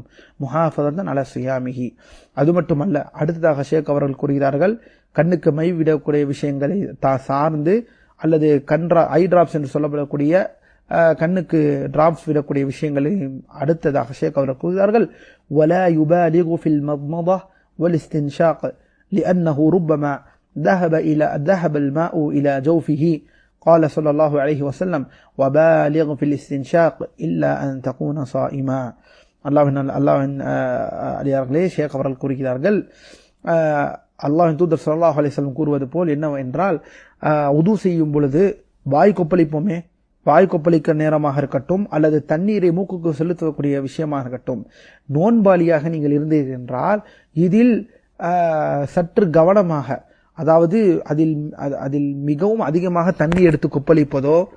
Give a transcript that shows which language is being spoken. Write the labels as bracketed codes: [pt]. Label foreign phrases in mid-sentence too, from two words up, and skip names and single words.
[ar] محافظة على صيامه. [ta] அது மட்டுமல்ல, அடுத்ததாக ஷேக் அவர்கள் கூறுகிறார்கள், கண்ணுக்கு மை விடக்கூடிய விஷயங்களை சார்ந்து அல்லது [en] eye drops [ta] என்று சொல்லப்படக்கூடிய கண்ணுக்கு டிராப்ஸ் விடக்கூடிய விஷயங்களை அடுத்ததாக ஷேக் அவர்கள் கூறுகிறார்கள், [ar] ولا يبالغ في المضمضة والاستنشاق لأنه ربما ذهب الماء إلى جوفه. قال صلى الله عليه وسلم وبالغ في الاستنشاق إلا أن تكون صائما. [ta] அல்லாஹ்வின் அடியார்களே, ஷேக் அவர்கள் கூறுகிறார்கள், அல்லாஹ்வின் தூதர் [ar] صلى الله عليه وسلم [ta] கூறுவது போல் என்னவென்றால், உது செய்யும் பொழுது வாய் கொப்பளிக்க நேரமாக இருக்கட்டும் அல்லது தண்ணீரை மூக்குக்கு செலுத்தக்கூடிய விஷயமாக இருக்கட்டும், நோன்பாளியாக நீங்கள் இருந்தீர்கள் என்றால் இதில் சற்று கவனமாக, அதாவது அதில் மிகவும் அதிகமாக தண்ணி எடுத்து கொப்பளிப்பதோ